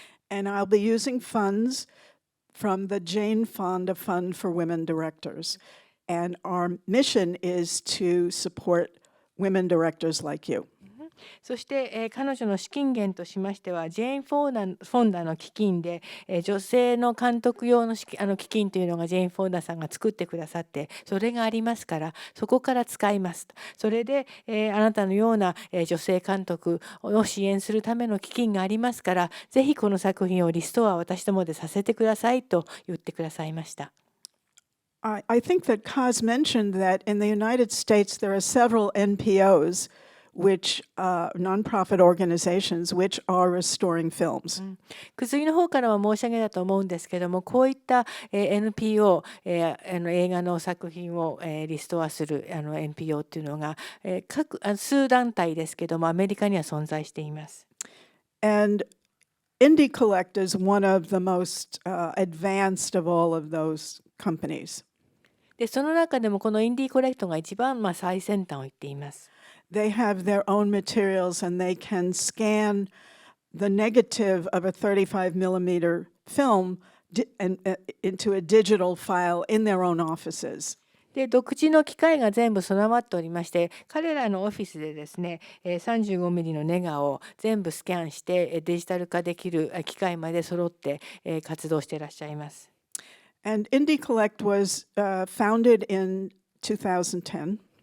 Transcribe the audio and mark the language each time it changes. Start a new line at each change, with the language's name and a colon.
English: And I'll be using funds from the Jane Fonda Fund for Women Directors. And our mission is to support women directors like you.
Japanese: そして、彼女の資金源としましてはジェーン・フォンダの基金で、女性の監督用の基金というのがジェーン・フォンダさんが作ってくださってそれがありますからそこから使いますと。それで、あなたのような、女性監督を支援するための基金がありますからぜひこの作品をリストア私どもでさせてくださいと言ってくださいました。
English: I think that Kaz mentioned that in the United States there are several NPOs, which nonprofit organizations, which are restoring films.
Japanese: くずいの方からは申し上げたと思うんですけどもこういった NPO、映画の作品をリストアするNPO っていうのが数団体ですけどもアメリカには存在しています。
English: And Indie Collect is one of the most advanced of all of those companies.
Japanese: でその中でもこのインディーコレクトが一番最先端を言っています。
English: They have their own materials and they can scan the negative of a 35 millimeter film into a digital file in their own offices.
Japanese: で独自の機械が全部備わっておりまして彼らのオフィスでですね35ミリのネガを全部スキャンしてデジタル化できる機械まで揃って活動していらっしゃいます。
English: And Indie Collect was founded in 2010.